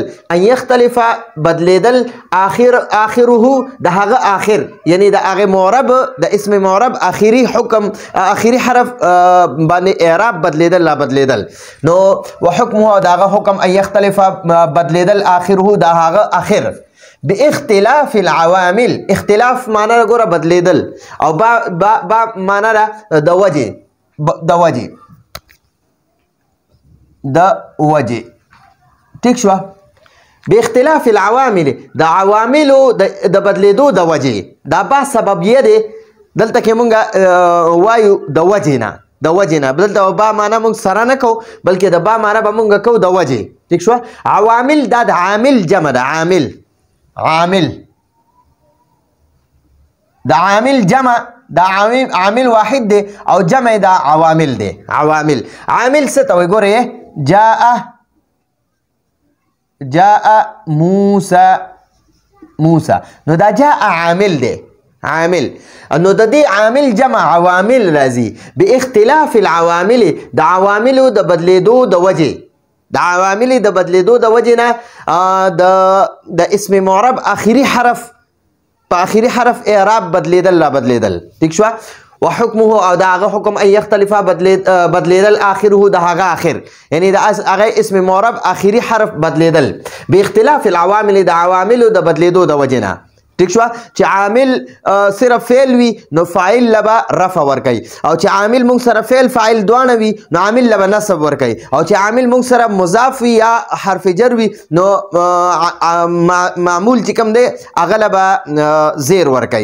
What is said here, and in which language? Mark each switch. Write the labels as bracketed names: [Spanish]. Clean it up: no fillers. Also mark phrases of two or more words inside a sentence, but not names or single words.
[Arabic] ان یختلف بدلیدل. [Pashto] آخره د هغه آخر یعنی د هغه معرب د اسم معرب آخري حکم آخري حرف باندې اعراب بدلیدل لا بدلیدل. نو وحکمه د هغه حکم [Arabic] ان یختلف [Pashto] بدلیدل آخره د هغه آخر [Arabic] باختلاف العوامل. [Pashto] اختلاف معنی ګوره بدلیدل او با معنی د وجه د وجه د وجه. ٹھیک شو؟ [Arabic] به اختلاف العوامل [Pashto] د عواملو د بدلیدو د وجه. دا با سببیه دی دلته کې مونږ وایو د وجه نه د وجه نه. دلته با معنا مونږ سره نه کو بلکې د با معنا به مونږ کو د وجه. ٹھیک شو؟ عوامل دا د عامل جمع ده. عامل عامل د عامل جمع دا عامل واحد دی او جمع دا عوامل دی. عوامل عامل څه ته وایي؟ ګورئ جاء موسى نو دا جاء عامل دی. عامل نو د دې عامل جمع عوامل راځي [Arabic] باختلاف العوامل [Pashto] د عواملو د بدلیدو د وجه. د عوامل د بدلیدو د وجه نه د اسم معرب آخري حرف په آخري حرف اعراب بدلیدل لا بدلیدل. ٹھیک شو؟ وحکمه او د هغه حکم [Arabic] ان یختلف [Pashto] بدلیدل آخره د هغه آخر یعنی د هغه اسم معرب آخري حرف بدلیدل [Arabic] باختلاف العوامل [Pashto] د عواملو د بدلیدو د وجه نه. ٹھیک شو؟ چې عامل صرف فعل وي نو فاعل لبا رفع ورکي، او چې عامل مونږ سره فعل فاعل دوانه وي نو عامل لبا نصب ورکي، او چې عامل مونږ سره مضاف وي یا حرف جر وي نو معمول چې کوم دی هغه لبا زیر ورکي.